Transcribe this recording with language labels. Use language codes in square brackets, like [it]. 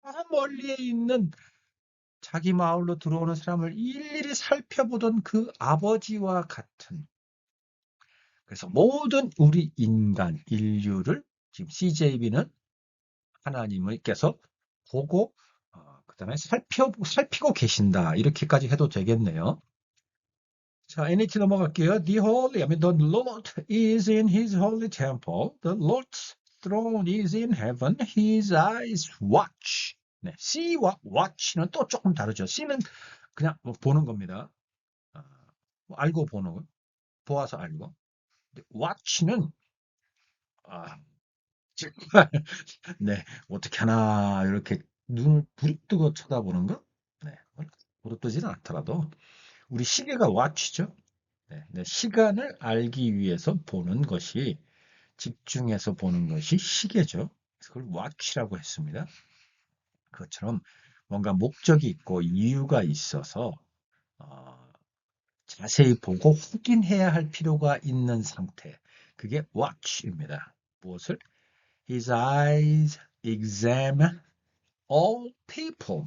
[ko] 멀리에 있는 자기 마을로 들어오는 사람을 일일이 살펴보던 그 아버지와 같은, 그래서 모든 우리 인간, 인류를 지금 CJB는 하나님께서 보고 그다음에 살피고 계신다. 이렇게까지 해도 되겠네요. 자, NH 넘어갈게요. [en] The Lord is in his holy temple. The Lord's throne is in heaven. His eyes watch. [ko] 네, see와 watch는 또 조금 다르죠. see는 그냥 뭐 보는 겁니다. 뭐 알고 보는 거, 보아서 알고. watch는 정말 네, 어떻게 하나 이렇게 눈을 부릅뜨고 쳐다보는 거? 네, 부릅뜨지는 않더라도 우리 시계가 watch죠. 네, 네, 시간을 알기 위해서 보는 것이, 집중해서 보는 것이 시계죠. 그걸 watch라고 했습니다. 그것처럼 뭔가 목적이 있고 이유가 있어서 어, 자세히 보고 확인해야 할 필요가 있는 상태. 그게 watch입니다. 무엇을? [en] His eyes examine all people.